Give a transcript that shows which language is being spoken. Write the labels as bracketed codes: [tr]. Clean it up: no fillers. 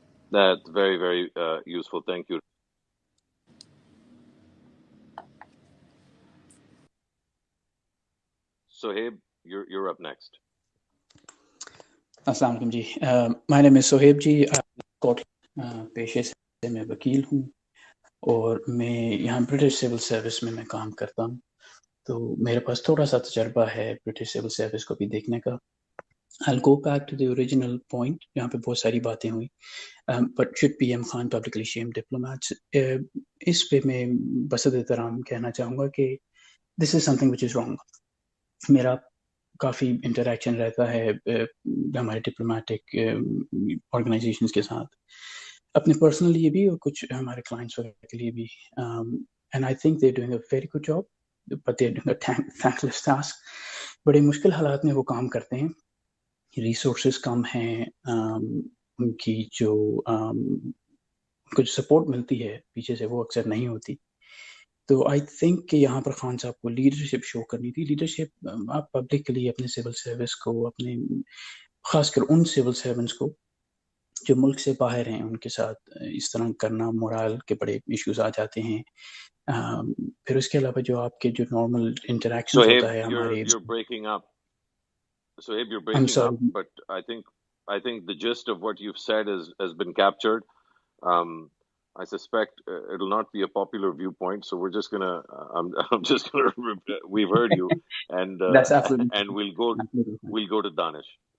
[en] That's very, very useful. Thank you. Sohaib, you're up next. [hi] अस्सलाम वालेकुम जी. [en] My name is Sohaib ji. [hi] पेशे से मैं वकील हूँ और मैं यहाँ ब्रिटिश सिविल सर्विस में मैं काम करता हूँ. तो मेरे पास थोड़ा सा तजर्बा है ब्रिटिश सिविल सर्विस को भी देखने का. [en] I'll go back to the original point [hi] जहाँ पे बहुत सारी बातें हुई. [en] But should PM Khan publicly shame diplomats? [hi] इस पे मैं बसत एहतराम कहना चाहूँगा कि [en] this is something which is wrong. [hi] मेरा काफ़ी इंटरेक्शन रहता है हमारे डिप्लोमेटिक ऑर्गेनाइजेशंस के साथ, अपने पर्सनल लिए भी और कुछ हमारे क्लाइंट्स वगैरह के लिए भी. [en] And I think they are doing a very good job, but they are doing a thankless task. [hi] बड़े मुश्किल हालात में वो काम करते हैं, रिसोर्सेज कम हैं, उनकी जो उनको जो सपोर्ट मिलती है पीछे से वो अक्सर नहीं होती. तो [en] I think [hi] कि यहाँ पर खान साहब को लीडरशिप शो करनी थी. लीडरशिप आप पब्लिक के लिए अपने सिविल सर्विस को, अपने खासकर उन सिविल सर्वेंट्स को जो मुल्क से बाहर हैं, उनके साथ इस तरह करना, मोरल के बड़े इश्यूज आ जाते हैं. फिर उसके अलावा जो आपके जो नॉर्मल इंटरेक्शन होता है हमारे. [en] You're breaking up. Sohaib, you're breaking up, but I think the gist of what you've said has been captured. I suspect it'll not be a popular viewpoint, so we're just gonna. I'm just gonna. We've heard you, and that's absolutely. And we'll go to Danish.